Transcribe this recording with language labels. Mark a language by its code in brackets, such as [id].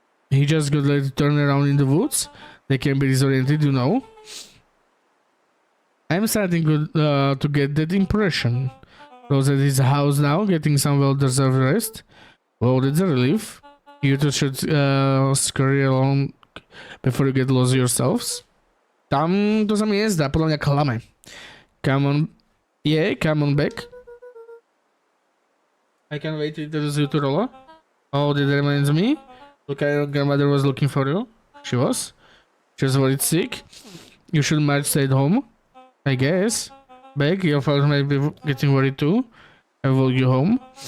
[en] He just got like turn around in the woods. They can be disoriented, you know. I'm starting to get that impression. Rose at his house now, getting some well-deserved rest. Well, that's a relief. You two should scurry along before you get lost yourselves. [sk] Tam to sa mi nezdá, podľa mňa klame. [en] Come on. Yeah, come on back. I can't wait to introduce you to Rollo. Oh, that reminds me. Look, your grandmother was looking for you. She was. She was worried sick. You should might stay at home. I guess. Back, your father might be getting worried too. I will you home.